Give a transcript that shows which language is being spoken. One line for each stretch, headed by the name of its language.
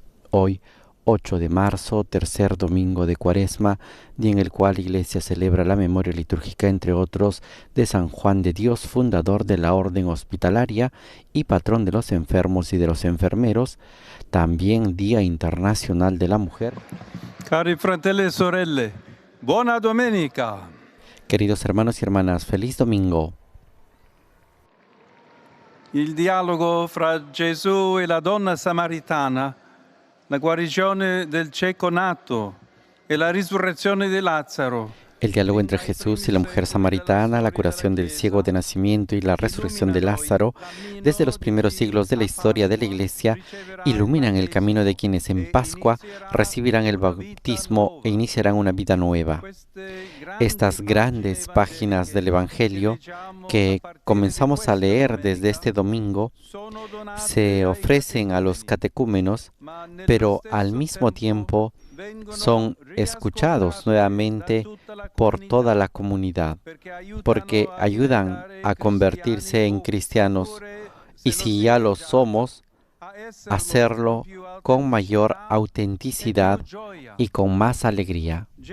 Spanish: Hoy, 8 de marzo, tercer domingo de Cuaresma, día en el cual la Iglesia celebra la memoria litúrgica, entre otros, de San Juan de Dios, fundador de la Orden Hospitalaria y patrón de los enfermos y de los enfermeros, también Día Internacional de la Mujer.
Italian: Cari fratelli e sorelle, buona domenica!
Spanish: Queridos hermanos y hermanas, feliz domingo.
Italian: Il dialogo fra Gesù e la donna samaritana, la guarigione del cieco nato e la risurrezione di Lazzaro.
Spanish: El diálogo entre Jesús y la mujer samaritana, la curación del ciego de nacimiento y la resurrección de Lázaro, desde los primeros siglos de la historia de la Iglesia, iluminan el camino de quienes en Pascua recibirán el bautismo e iniciarán una vida nueva. Estas grandes páginas del Evangelio que comenzamos a leer desde este domingo se ofrecen a los catecúmenos, pero al mismo tiempo son escuchados nuevamente por toda la comunidad, porque ayudan a convertirse en cristianos y, si ya lo somos, hacerlo con mayor autenticidad y con más alegría.